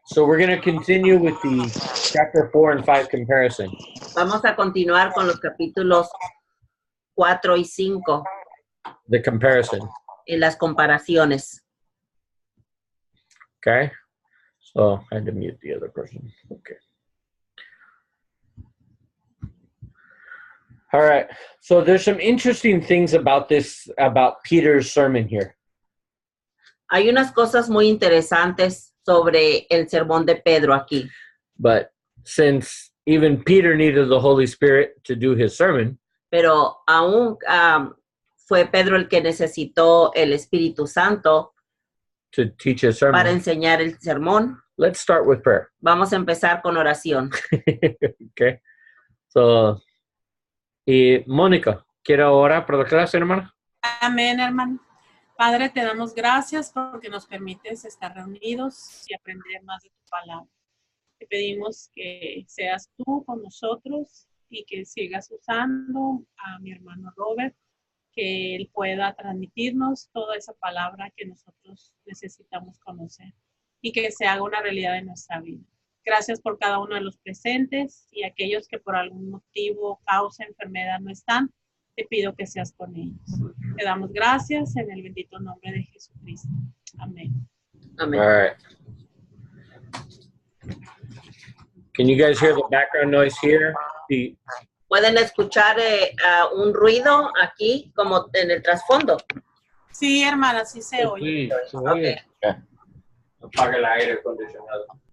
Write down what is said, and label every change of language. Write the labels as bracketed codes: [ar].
[en] So we're going to continue with the chapter 4 and 5 comparison. [es] Vamos a continuar con los capítulos 4 y 5 [en] The comparison. [es] en las comparaciones. [en] Okay. So I had to mute the other person. Okay. All right. So there's some interesting things about Peter's sermon here. [es] Hay unas cosas muy interesantes sobre el sermón de Pedro aquí. [en] But since even Peter needed the Holy Spirit to do his sermon, [es] pero aún fue Pedro el que necesitó el Espíritu Santo [en] to teach his [es] para [en] sermon, [es] enseñar el sermón. [en] let's start with prayer. [es] Vamos a empezar con oración. [en] Okay. [es] So, y Mónica, ¿quiere orar por la clase, hermana? Amén, hermano. Padre, te damos gracias porque nos permites estar reunidos y aprender más de tu palabra. Te pedimos que seas tú con nosotros y que sigas usando a mi hermano Robert, que él pueda transmitirnos toda esa palabra que nosotros necesitamos conocer y que se haga una realidad en nuestra vida. Gracias por cada uno de los presentes y aquellos que por algún motivo, causa, enfermedad no están. Te pido que seas con ellos. Te damos gracias en el bendito nombre de Jesucristo. Amén. Amén. [en] All right. Can you guys hear the background noise here? The, [es] ¿Pueden escuchar un ruido aquí como en el trasfondo? Sí, hermana, sí se oye. Sí, se oye. apaga el aire acondicionado.